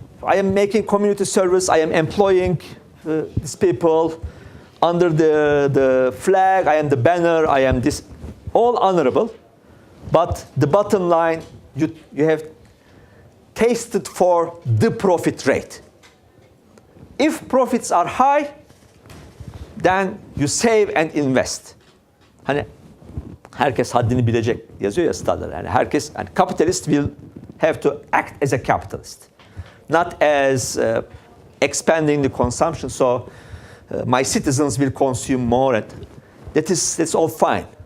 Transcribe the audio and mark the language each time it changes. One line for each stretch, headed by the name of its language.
English: I am making community service. I am employing these people under the flag. I am the banner. I am this. All honorable. But the bottom line, you have tasted for the profit rate. If profits are high, then you save and invest.
Turkish: Herkes haddini bilecek yazıyor ya stadlar. Yani
English: capitalist will have to act as a capitalist, not as expanding the consumption. So my citizens will consume more, and that's all fine.